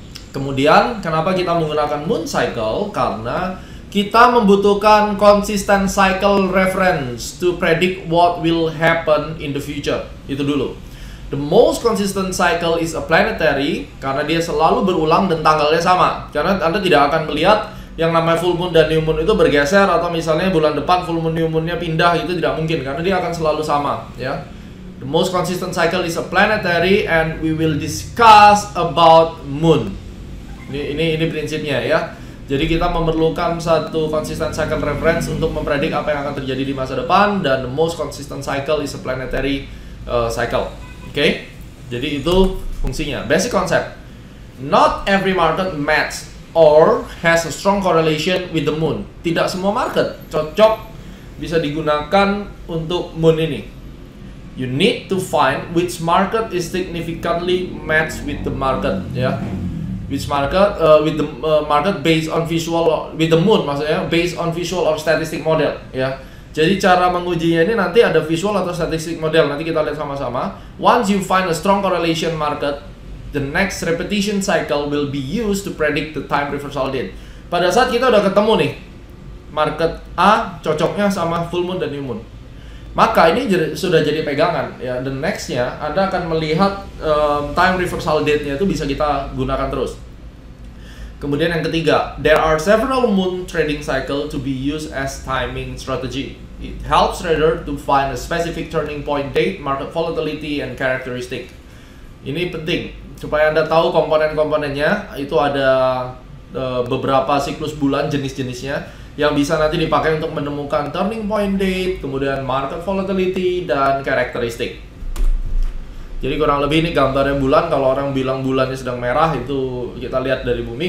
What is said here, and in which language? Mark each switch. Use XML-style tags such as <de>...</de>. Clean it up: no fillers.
<id>Kemudian, kenapa kita menggunakan Moon Cycle? Karena kita membutuhkan</id> <en>consistent cycle reference to predict what will happen in the future.</en> <id>Itu dulu.</id> <en>The most consistent cycle is a planetary,</en> <id>karena dia selalu berulang dan tanggalnya sama. Karena Anda tidak akan melihat yang namanya full moon dan new moon itu bergeser, atau misalnya bulan depan full moon new moonnya pindah, itu tidak mungkin karena dia akan selalu sama ya.</id> <en>The most consistent cycle is a planetary, and we will discuss about moon.</en> <id>Ini prinsipnya ya. Jadi kita memerlukan satu</id> <en>consistent cycle reference</en> <id>untuk mempredik apa yang akan terjadi di masa depan, dan</id> <en>the most consistent cycle is a planetary cycle.</en> <id>Oke? Jadi itu fungsinya.</id> <en>Basic concept. Not every market match or has a strong correlation with the moon.</en> <id>Tidak semua market cocok bisa digunakan untuk moon ini.</id> <en>You need to find which market is significantly matched with the market, ya. Which market with the market based on visual with the moon,</en> <id>maksudnya</id> <en>based on visual or statistic model, ya.</en> <id>Jadi cara mengujinya ini nanti ada visual atau statistic model. Nanti kita lihat sama-sama.</id> <en>Once you find a strong correlation market, the next repetition cycle will be used to predict the time reversal date.</en> <id>Pada saat kita udah ketemu nih, market A cocoknya sama full moon dan new moon, maka ini sudah jadi pegangan ya. The nextnya Anda akan melihat time reversal date-nya itu bisa kita gunakan terus. Kemudian yang ketiga,</id> <en>there are several moon trading cycle to be used as timing strategy. It helps trader to find a specific turning point date, market volatility, and characteristic.</en> <id>Ini penting supaya Anda tahu komponen-komponennya. Itu ada beberapa siklus bulan jenis-jenisnya yang bisa nanti dipakai untuk menemukan turning point date, kemudian market volatility, dan karakteristik. Jadi kurang lebih ini gambarnya bulan. Kalau orang bilang bulannya sedang merah, itu kita lihat dari bumi.</id>